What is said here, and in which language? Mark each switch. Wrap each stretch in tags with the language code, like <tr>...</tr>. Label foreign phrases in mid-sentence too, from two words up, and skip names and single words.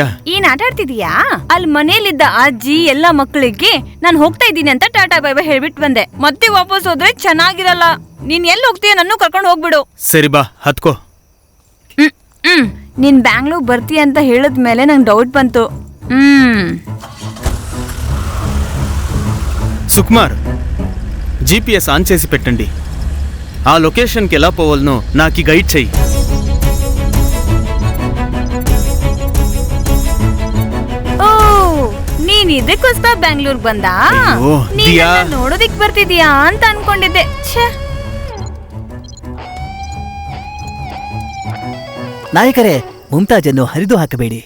<kn>ಏನ್ ಆಟ ಆಡ್ತಿದೀಯಾ? ಅಲ್ಲಿ ಮನೇಲಿದ್ದ ಅಜ್ಜಿ ಎಲ್ಲ ಮಕ್ಕಳಿಗೆ ನಾನು ಹೋಗ್ತಾ ಇದ್ದೀನಿ ಅಂತ ಟಾಟಾ</kn> <en>bye bye</en> <kn>ಹೇಳ್ಬಿಟ್ಟು ಬಂದೆ. ಮತ್ತೆ ವಾಪಸ್ ಹೋದ್ರೆ ಚೆನ್ನಾಗಿರಲ್ಲ. ನೀನ್ ಎಲ್ಲಿ ಹೋಗ್ತೀಯ? ನನ್ನ ಕರ್ಕೊಂಡು ಹೋಗ್ಬಿಡು. ಸರಿ ಬಾ, ಹತ್ಕೋ. ನೀನ್ ಬ್ಯಾಂಗ್ಳೂರ್ ಬರ್ತೀಯ ಅಂತ ಹೇಳಿದ್ಮೇಲೆ ನಂಗೆ ಡೌಟ್ ಬಂತು.</kn> <te>సుకుమార్,</te> <en>GPS on</en> <te>చేసి పెట్టండి. ఆ లొకేషన్కి ఎలా పోవాలనో నాకు గైడ్ చెయ్యి.</te> <kn>ಓ, ನೀನ್ ಇದಕ್ಕೋಸ್ಕರ ಬ್ಯಾಂಗ್ಳೂರ್ ಬಂದ? ನೋಡೋದಿಕ್ ಬರ್ತಿದ್ಯಾ ಅಂತ ಅನ್ಕೊಂಡಿದ್ದೆ. ನಾಯಕರೇ, ಮುಮ್ತಾಜನ್ನು ಹರಿದು ಹಾಕಬೇಡಿ.</kn>